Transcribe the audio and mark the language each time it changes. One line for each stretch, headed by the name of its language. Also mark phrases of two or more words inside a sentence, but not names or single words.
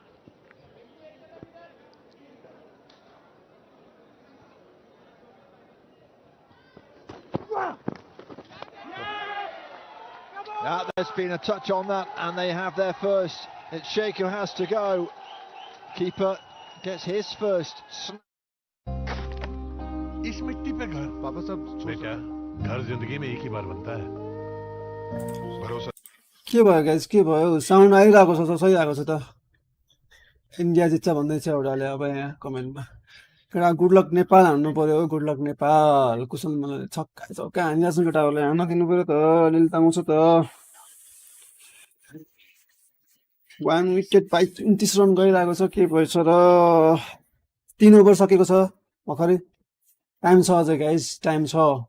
English: Now there's been a touch on that, and they have their first. It's Sheikh who has to go. Keeper gets his first.
Hindi: इस मिट्टी पे घर पापा साहब बेटा घर जिंदगी में एक ही बार बनता है भरोसा
Nepali: के भयो गाइस के भयो साउन्ड आइरहेको छ सही आएको छ त इन्डिया जित्छ भन्दैछ एउटाले अब यहाँ कमेन्टमा केटा
English: good luck Nepal
Nepali: हान्नु पर्यो
English: good luck Nepal
Nepali: कुशल मलाई छक्का छक्का हानिरहेको केटाहरूले हान्न दिनु पर्यो त अलिअलि ताउँछ त
English: 1 wicket by 29 run
Nepali: गइरहेको छ के भएछ र 3 ओभर सकेको छ भर्खरै टाइम छ अझै गाइस टाइम छ